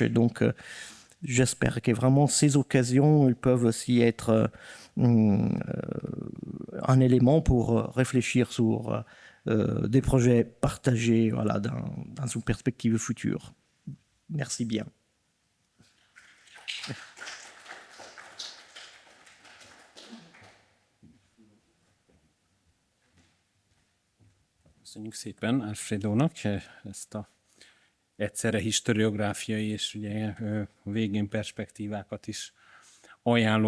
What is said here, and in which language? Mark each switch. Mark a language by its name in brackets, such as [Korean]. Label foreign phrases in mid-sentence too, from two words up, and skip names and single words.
[French] Et donc, j'espère que vraiment ces occasions elles peuvent aussi être un élément pour réfléchir sur des projets partagés voilà, dans une perspective future. Merci bien. [Hungarian] Köszönjük szépen Alfredónak ezt a egyszerre historiográfiai és ugye a végén perspektívákat is ajánló